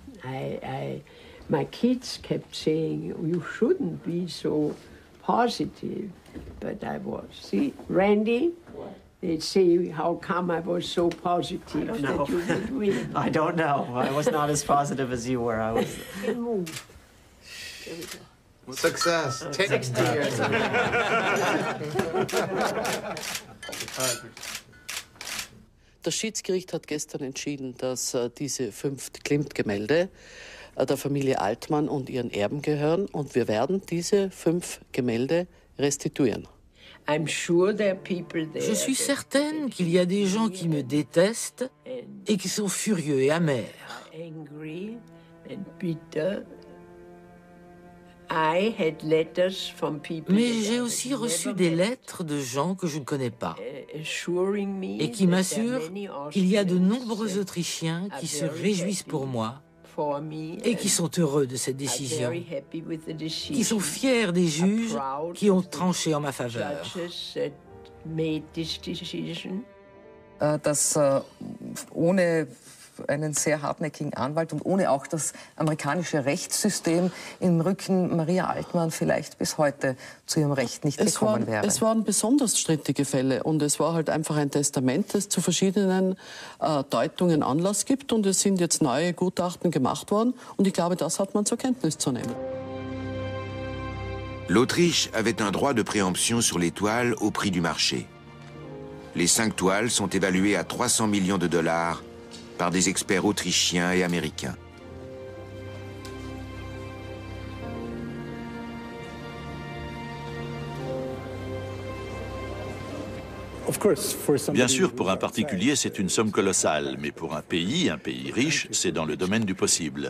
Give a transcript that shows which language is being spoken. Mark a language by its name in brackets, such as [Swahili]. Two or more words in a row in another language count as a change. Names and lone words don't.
[English] My kids kept saying, you shouldn't be so positive, but I was. See, Randy, they'd say, how come I was so positive that you would win? I don't know. I was not as positive as you were. I was. Success. 60 years. [German] Das Schiedsgericht hat gestern entschieden, dass diese 5 Klimt-Gemälde der Familie Altmann und ihren Erben gehören und wir werden diese 5 Gemälde restituieren. [French] Je suis certaine qu'il y a des gens qui me détestent et qui sont furieux et amers. Mais j'ai aussi reçu des lettres de gens que je ne connais pas et qui m'assurent qu'il y a de nombreux Autrichiens qui se réjouissent pour moi et qui sont heureux de cette décision, qui sont fiers des juges qui ont tranché en ma faveur. [German] Dass ohne einen sehr hartnäckigen Anwalt und ohne auch das amerikanische Rechtssystem im Rücken Maria Altmann vielleicht bis heute zu ihrem Recht nicht gekommen wäre. Es waren besonders strittige Fälle und es war halt einfach ein Testament, das zu verschiedenen Deutungen Anlass gibt und es sind jetzt neue Gutachten gemacht worden und ich glaube, das hat man zur Kenntnis zu nehmen. [French] L'Autriche avait un droit de préemption sur les toiles au prix du marché. Les 5 toiles sont évaluées à 300 millions de dollars par des experts autrichiens et américains. Bien sûr, pour un particulier, c'est une somme colossale, mais pour un pays riche, c'est dans le domaine du possible.